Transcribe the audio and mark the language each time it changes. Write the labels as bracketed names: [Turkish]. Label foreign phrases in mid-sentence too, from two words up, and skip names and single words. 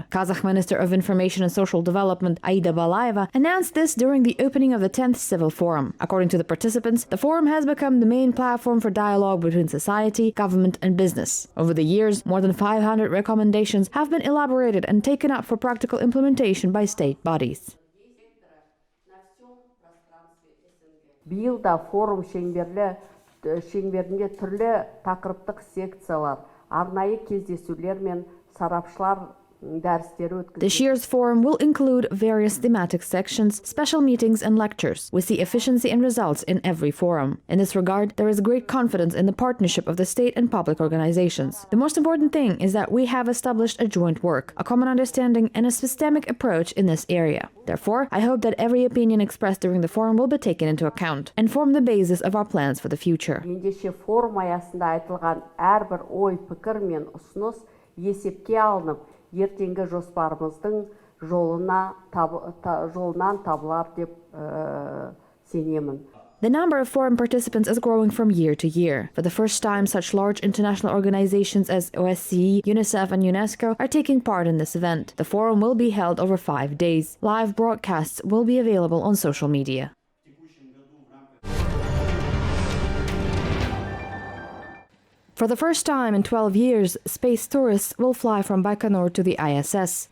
[English] Kazakh Minister of Information and Social Development Aida Balayeva announced this during the opening of the 10th Civil Forum. According to the participants, the forum has become the main platform for dialogue between society, government, and business. Over the years, more than 500 recommendations have been elaborated and taken up for practical implementation by state bodies. [Kazakh] Биыл да форум шеңберінде түрлі тақырыптық секциялар, арнайы кездесулер мен сарапшылар дәрістері өткізілді. [English] This year's forum will include various thematic sections, special meetings and lectures. We see efficiency and results in every forum. In this regard, there is great confidence in the partnership of the state and public organizations. The most important thing is that we have established a joint work, a common understanding and a systemic approach in this area. Therefore, I hope that every opinion expressed during the forum will be taken into account and form the basis of our plans for the future. [Kazakh] Ендеше форум аясында айтылған әрбір ой, пікір мен ұсыныс есепке алынып, ертеңгі жоспарымыздың жолынан табылар деп сенемін. [English] The number of forum participants is growing from year to year. For the first time, such large international organizations as OSCE, UNICEF and UNESCO are taking part in this event. The forum will be held over 5 days. Live broadcasts will be available on social media. For the first time in 12 years, space tourists will fly from Baikonur to the ISS.